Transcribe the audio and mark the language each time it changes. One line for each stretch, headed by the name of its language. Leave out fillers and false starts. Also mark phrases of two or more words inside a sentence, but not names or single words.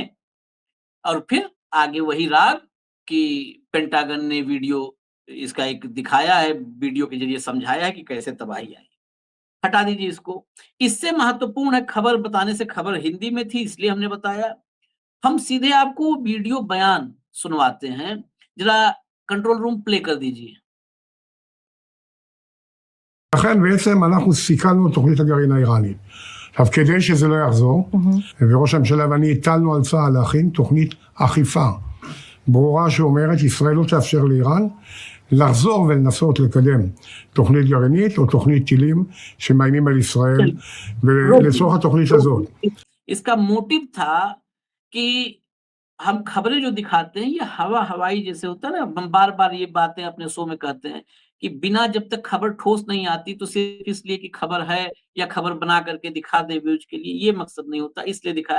Hindi: और फिर आगे वही राग कि पेंटागन ने वीडियो इसका एक दिखाया है, वीडियो के जरिए समझाया है कि कैसे तबाही आई। हटा दीजिए इसको। इससे महत्वपूर्ण है खबर बताने से, खबर हिंदी में थी इसलिए हमने बताया। हम सीधे आपको वीडियो बयान सुनवाते हैं। जरा
English: control room
Hindi: प्ले कर दीजिए।
Hebrew: לכן בעצם אנחנו סיכלנו את תוכנית הגרעין האיראנית. עכשיו, כדי שזה לא יחזור, וראש הממשלה ואני הטלנו על צה"ל להכין תוכנית אכיפה ברורה שאומרת, ישראל לא תאפשר לאיראן לחזור ולנסות לקדם תוכנית גרעינית או תוכנית טילים שמאיימים על ישראל, ולצורך התוכנית הזאת.
Hindi: इसका मोटिव था कि हम खबरें जो दिखाते हैं ये हवा हवाई जैसे होता है ना, हम बार बार ये बातें अपने शो में कहते हैं कि बिना जब तक खबर ठोस नहीं आती तो सिर्फ इसलिए कि खबर है या खबर बना करके दिखा दे व्यूज के लिए, ये मकसद नहीं होता, इसलिए दिखाया।